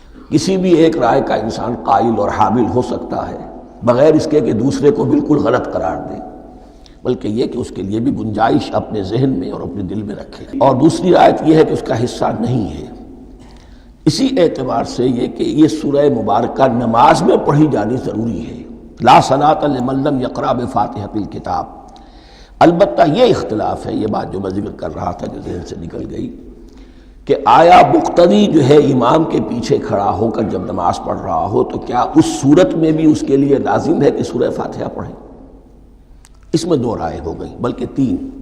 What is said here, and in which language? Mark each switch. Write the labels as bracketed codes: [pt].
[ur] کسی بھی ایک رائے کا انسان قائل اور حامل ہو سکتا ہے بغیر اس کے کہ دوسرے کو بالکل غلط قرار دے، بلکہ یہ کہ اس کے لیے بھی گنجائش اپنے ذہن میں اور اپنے دل میں رکھے. اور دوسری رائے یہ ہے کہ اس کا حصہ نہیں ہے. اسی اعتبار سے یہ کہ یہ سورہ مبارکہ نماز میں پڑھی جانی ضروری ہے. [ar] لا صلاۃ لمن لم یقرأ بفاتحۃ الکتاب. [ur] البتہ یہ اختلاف ہے، یہ بات جو میں ذکر کر رہا تھا جو ذہن سے نکل گئی، کہ آیا مقتدی جو ہے امام کے پیچھے کھڑا ہو کر جب نماز پڑھ رہا ہو تو کیا اس صورت میں بھی اس کے لیے لازم ہے کہ سورہ فاتحہ پڑھیں؟ اس میں دو رائے ہو گئی، بلکہ تین.